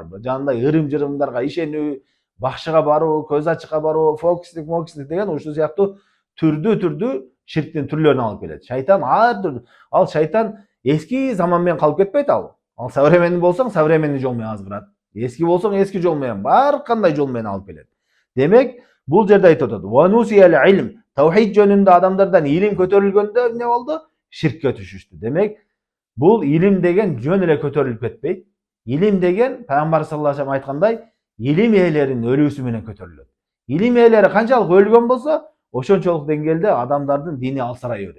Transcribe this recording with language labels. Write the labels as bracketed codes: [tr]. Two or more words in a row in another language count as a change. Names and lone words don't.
[ky] Жанагындай ырым-жырымдарга ишенүү, бакчыга баруу, көз ачыкка баруу, фокустик деген ушул сыяктуу түрдүү ширктин түрлөрүнө алып келет. Шайтан ар түрдүү. Ал шайтан эски заман менен калып кетпейт ал. Ал современный болсоң, современный жол менен азгырат. Эски болсоң, эски жол менен, бар кандай жол менен алып келет. Демек, бул жерде айтып атат. [ar] ونسي العلم. [ky] Таухид жөнүндө адамдардан илим көтөрүлгөндө эмне болду? Ширкке түшүштү. Демек, бул илим деген жөн эле көтөрүлүп кетпейт. Илим деген Пайгамбар [ar] صلى الله عليه وسلم [ky] айткандай, илим ээлеринин өлүүсү менен көтөрүлөт. Илим ээлери канчалык өлгөн болсо, ошончолук деңгээлде адамдардын дини алсырай берет.